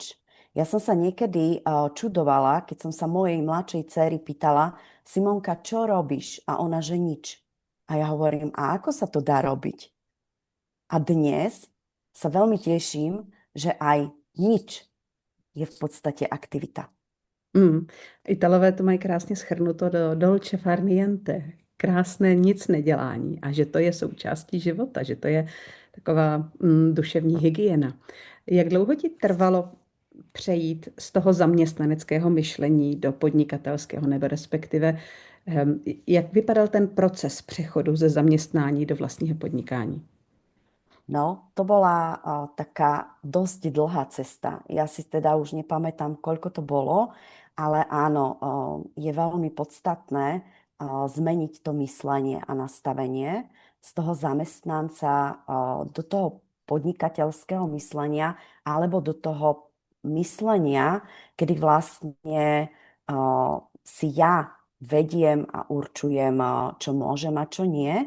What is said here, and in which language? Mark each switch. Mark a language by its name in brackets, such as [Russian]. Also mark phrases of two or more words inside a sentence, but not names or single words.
[Slovak] Ja som sa niekedy čudovala, keď som sa mojej mladšej dcery pýtala, Simonka, čo robíš? A ona, že nič. A ja hovorím, a ako sa to dá robiť? A dnes sa veľmi teším, že aj nič je v podstate aktivita. Mm. [Czech] Italové to mají krásně schrnuto do [Italian] dolce far niente, [Czech] krásné nic nedělání a že to je součástí života, že to je taková duševní hygiena. Jak dlouho ti trvalo přejít z toho zaměstnaneckého myšlení do podnikatelského, nebo respektive jak vypadal ten proces přechodu ze zaměstnání do vlastního podnikání? [Slovak] No, to bola taká dosť dlhá cesta. Ja si teda už nepamätám, koľko to bolo, ale áno, je veľmi podstatné zmeniť to myslenie a nastavenie z toho zamestnanca do toho podnikateľského myslenia alebo do toho myslenia, kedy vlastne si ja vediem a určujem, čo môžem a čo nie.